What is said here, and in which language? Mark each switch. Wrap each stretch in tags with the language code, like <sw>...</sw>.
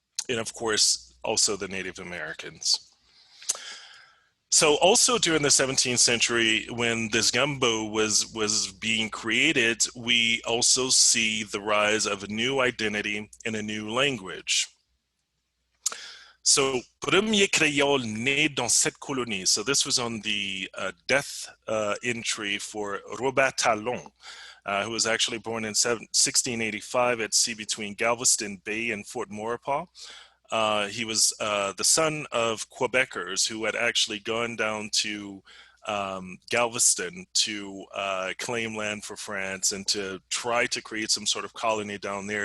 <en>And of course, also the Native Americans. So also during the 17th century, when this gumbo was being created, we also see the rise of a new identity and a new language.</en> <fr>So, premier créole né dans cette colonie.</fr> <en>So this was on the death entry for Robert Talon, who was actually born in 1685 at sea between Galveston Bay and Fort Maurepas. He was the son of Quebecers who had actually gone down to Galveston to claim land for France and to try to create some sort of colony down there.</en>